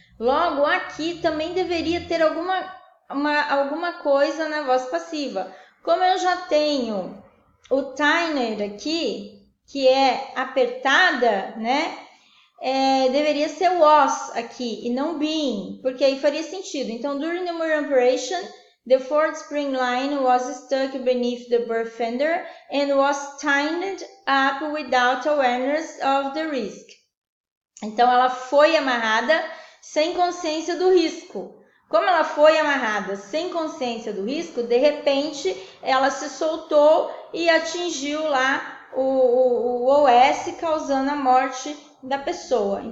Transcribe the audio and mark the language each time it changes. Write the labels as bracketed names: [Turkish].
[Portuguese] Logo, aqui também deveria ter alguma coisa na voz passiva. Como eu já tenho o tightened aqui, que é apertada, né? Deveria ser was aqui e não being, porque aí faria sentido. [English] Então, during the mooring operation, the forward spring line was stuck beneath the berth fender and was tightened up without awareness of the risk. [Portuguese] Então, ela foi amarrada sem consciência do risco. Como ela foi amarrada sem consciência do risco, de repente, ela se soltou e atingiu lá o OS, causando a morte da pessoa.